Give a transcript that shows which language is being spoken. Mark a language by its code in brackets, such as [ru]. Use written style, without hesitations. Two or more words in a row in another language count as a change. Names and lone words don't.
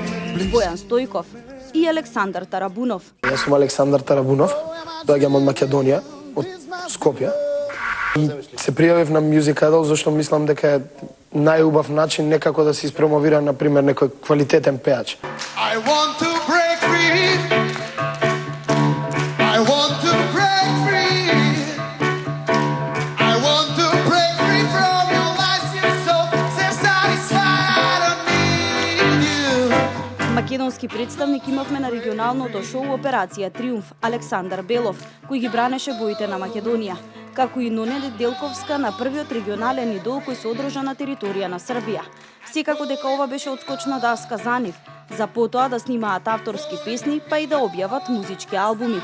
[mk] Бојан Стојков и Александар Тарабунов. Јас сум Александар Тарабунов, доаѓам од Македонија, од Скопје. И се пријавив на Music Idol зашто мислам дека е најубав начин некако да се испромовира, например, некој квалитетен пеач. [en] I want to break free. I want to break free. I want to break free from your lies, you're so satisfied. I don't need you. [mk] Македонски представник имавме на регионалното шоу Операција Триумф Александар Белов, кој ги бранеше боите на Македонија, како и Нонеде Делковска на првиот регионален идол кој се одржа на територија на Србија. Секако дека ова беше отскочна даска за нив, за потоа да снимаат авторски песни, па и да објават музички албуми.